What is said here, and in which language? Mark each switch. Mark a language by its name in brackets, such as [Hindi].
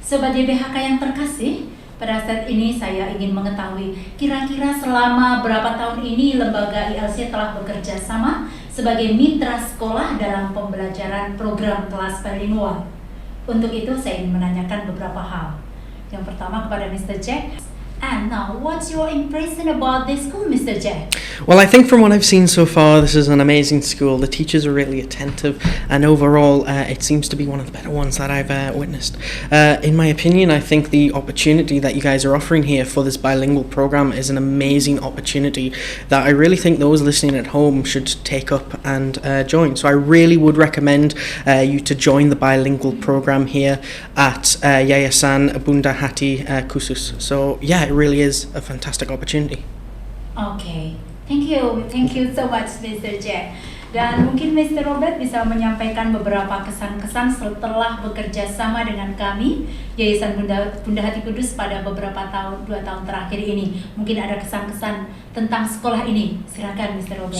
[Indonesian] Sobat YBHK yang terkasih, pada saat ini saya ingin mengetahui kira-kira selama berapa tahun ini lembaga ILC telah bekerja sama sebagai mitra sekolah dalam pembelajaran program kelas bilingual. Untuk itu saya ingin menanyakan beberapa hal. Yang pertama kepada Mr. Jack. [English] And now, what's your impression about this school, Mr. Jack? Well, I think from what I've seen so far, this is an amazing school. The teachers are really attentive, and overall, it seems to be one of the better ones that I've witnessed. In my opinion, I think the opportunity that you guys are offering here for this bilingual program is an amazing opportunity that I really think those listening at home should take up and join. So I really would recommend you to join the bilingual program here at Yayasan Bunda Hati Kudus. So yeah, it really is a fantastic opportunity. Okay. Thank you so much Mr. Jack. [Indonesian] Dan mungkin [English] Mr. [Indonesian] Robert bisa menyampaikan beberapa kesan-kesan setelah bekerja sama dengan kami Yayasan Bunda Hati Kudus pada beberapa tahun, 2 tahun terakhir ini. Mungkin ada kesan-kesan tentang sekolah ini. Silakan Mr. Robert.